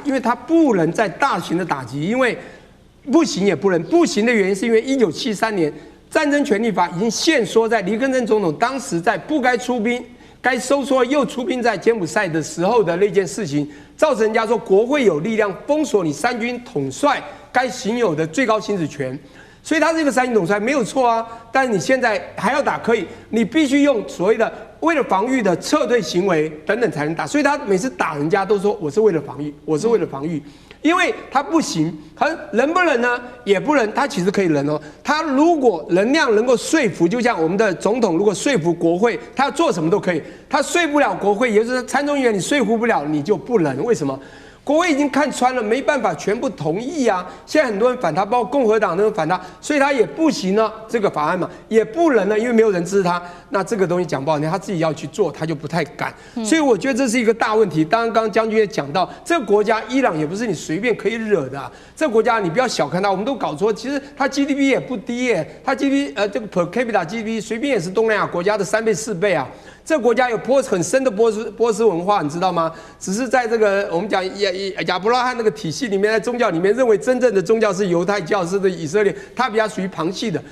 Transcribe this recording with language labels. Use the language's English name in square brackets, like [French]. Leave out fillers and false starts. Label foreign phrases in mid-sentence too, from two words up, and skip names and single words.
[Chinese] 因為他不能再大型的打擊，因為不行也不能，不行的原因是因為1973年戰爭權利法已經限縮在黎根森總統當時在不該出兵。該收縮又出兵在柬埔寨的時候的那件事情，造成人家說國會有力量封鎖你三軍統帥該行有的最高行使權，所以他這個三軍統帥沒有錯啊。但是你現在還要打可以，你必須用所謂的為了防禦的撤退行為等等才能打。所以他每次打人家都說我是為了防禦，我是為了防禦。因為他不行，他能不能呢？也不能，他其實可以能哦。他如果能量能夠說服，就像我們的總統如果說服國會，他要做什麼都可以。他說不了國會，也就是參眾議員你說服不了，你就不能。為什麼？國會已經看穿了，沒辦法全部同意啊。現在很多人反他，包括共和黨都人反他，所以他也不行了。這個法案嘛，也不能了，因為沒有人支持他。那這個東西講不好聽，他自己要去做，他就不太敢。所以我覺得這是一個大問題。當然，剛剛將軍也講到，這個國家伊朗也不是你隨便可以惹的啊。這個國家你不要小看它，我們都搞錯。其實它 GDP 也不低耶，它 GDP 這個 [English] per capita GDP [Chinese] 隨便也是東南亞國家的3倍4倍啊。這個國家有很深的波斯文化，你知道嗎？只是在這個我們講亞伯拉罕那個體系裡面，在宗教裡面認為真正的宗教是猶太教，是的以色列，它比較屬於旁系的。